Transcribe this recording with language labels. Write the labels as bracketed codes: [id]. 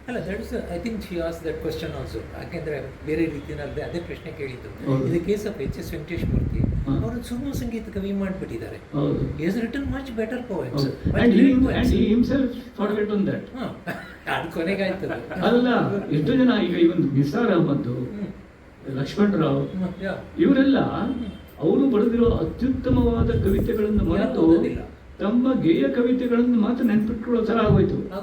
[en] ಅಲ್ಲ, that's I think she as that question also. [kn] ಯಾಕೆಂದರೆ ಬೇರೆ ರೀತಿಯಲ್ಲಿ ಅದೇ ಪ್ರಶ್ನೆ ಕೇಳಿದ್ದು. ಹೌದು. ಇದು ಕೇಸ್ ಆಫ್ H.S. ವೆಂಕಟೇಶ್ ಮೂರ್ತಿ. ಹಾ. ಅವರು ಸುಗಮ ಸಂಗೀತ ಕವಿ ಮಾಡಿಬಿಟ್ಟಿದ್ದಾರೆ. ಹೌದು. [en] He has written much better poems. And he himself forget on that. [kn] ಅದು ಕೊನೆಗಾಯ್ತದೆ. ಅಲ್ಲ, ಎಷ್ಟು ಜನ ಈಗ ಇವನ್ ನಿಸಾರ್ ಅಹಮದ್, ಲಕ್ಷ್ಮಣ್ ರಾವ್, ಇವರೆಲ್ಲ ಅವರು ಬರೆದಿರೋ ಅತ್ಯುತ್ತಮವಾದ ಕವಿತೆಗಳನ್ನು ಮರೆತು ಓದೋದಿಲ್ಲ. ತಮ್ಮ ಗೇಯ ಕವಿತೆಗಳನ್ನು ಮಾತ್ರ ನೆನ್ಪಿಟ್ಕೊಳ್ಳೋ ಥರ ಆಗೋಯ್ತು.